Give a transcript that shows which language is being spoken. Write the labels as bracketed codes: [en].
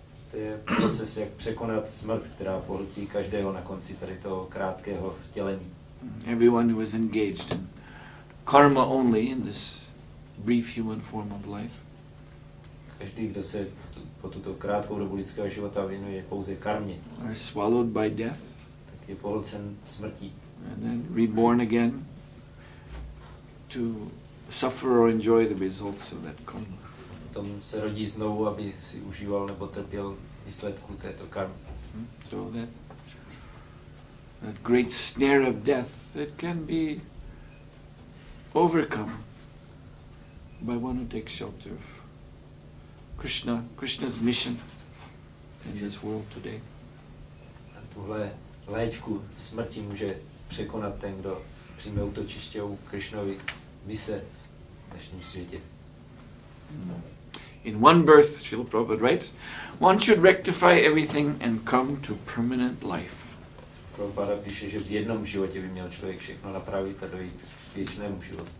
[cs] To je proces, jak překonat smrt, která pohltí každého na konci tady toho krátkého vtělení. [en] Everyone who is engaged in karma only in this brief human form of life. [cs] Každý, kdo se po tuto krátkou dobu lidského života věnuje pouze karmě, [en] Are swallowed by death [cs] tak je pohlcen smrtí. [en] and then reborn again to suffer or enjoy the results of that karma. [cs] Potom se rodí znovu, aby si užíval nebo trpěl výsledku této karmy. [en] So that great snare of death, it can be overcome by one who takes shelter of Krishna's mission in this world today. [cs] A tuhle léčku smrti může překonat ten, kdo přijme útočiště u Krišnovy mise v dnešním světě. [en] In one birth, Srila Prabhupada writes, one should rectify everything and come to permanent life. [cs] Prabhupada píše, že v jednom životě by měl člověk všechno napravit a dojít k věčnému životu.